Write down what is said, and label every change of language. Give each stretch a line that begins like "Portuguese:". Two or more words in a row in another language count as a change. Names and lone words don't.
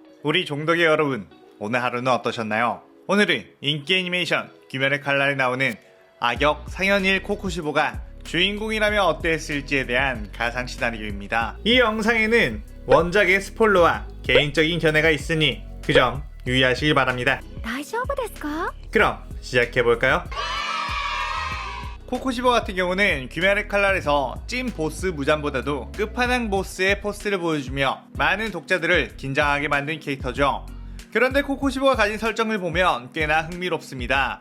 Korean: 우리 종덕이 여러분, 오늘 하루는 어떠셨나요? 오늘은 인기 애니메이션 귀멸의 칼날에 나오는 악역 상현일 코쿠시보가 주인공이라면 어땠을지에 대한 가상 시나리오입니다. 이 영상에는 원작의 스포일러와 개인적인 견해가 있으니 그 점 유의하시길 바랍니다.
Japanese: 大丈夫ですか?
Korean: 그럼 시작해볼까요? 코쿠시보 같은 경우는 귀멸의 칼날에서 찐 보스 무잔보다도 끝판왕 보스의 포스를 보여주며 많은 독자들을 긴장하게 만든 캐릭터죠. 그런데 코쿠시보가 가진 설정을 보면 꽤나 흥미롭습니다.